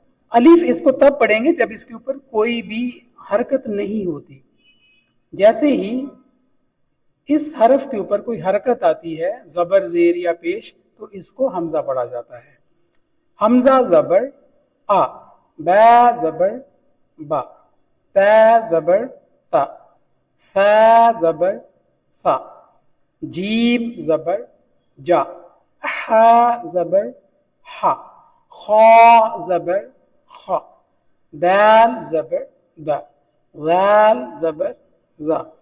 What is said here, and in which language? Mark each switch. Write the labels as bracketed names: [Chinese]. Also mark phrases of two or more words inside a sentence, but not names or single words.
[Urdu] الف اس کو تب پڑھیں گے جب اس کے اوپر کوئی بھی حرکت نہیں ہوتی۔ جیسے ہی اس حرف کے اوپر کوئی حرکت آتی ہے، زبر، زیر یا پیش، تو اس کو حمزہ پڑھا جاتا ہے۔ حمزہ زبر آ، با زبر با، تا زبر تا، ثا زبر ثا، جیم زبر جا، ح زبر ح، خا زبر خا، دال زبر دا، ذال زبر ذا،